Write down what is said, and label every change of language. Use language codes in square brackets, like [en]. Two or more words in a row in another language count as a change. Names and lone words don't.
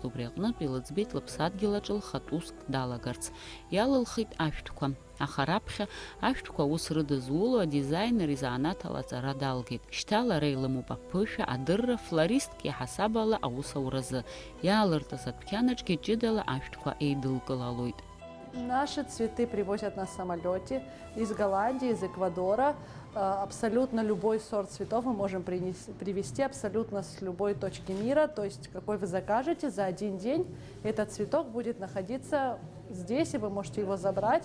[ab] Убри аҟнытә илыӡбеит лыԥсадгьыл аҿы лхатә уск далагарц. Иалылхит ашәҭқәа. Аха раԥхьа ашәҭқәа аус рыдызуло адизайнер изаанаҭ ала аҵара далгеит. Шьҭа лара илымоуп аԥышәа, адырра, флористк иаҳасаб ала аусауразы. Иаалыртыз адәқьанаҿгьы ҷыдала ашәҭқәа еидылкылалоит. [ru] Наши цветы привозят на самолете из Голландии, из Эквадора. Абсолютно любой сорт цветов мы можем привезти абсолютно с любой точки мира. То есть какой вы закажете, за один день этот цветок будет находиться здесь, и вы можете его забрать.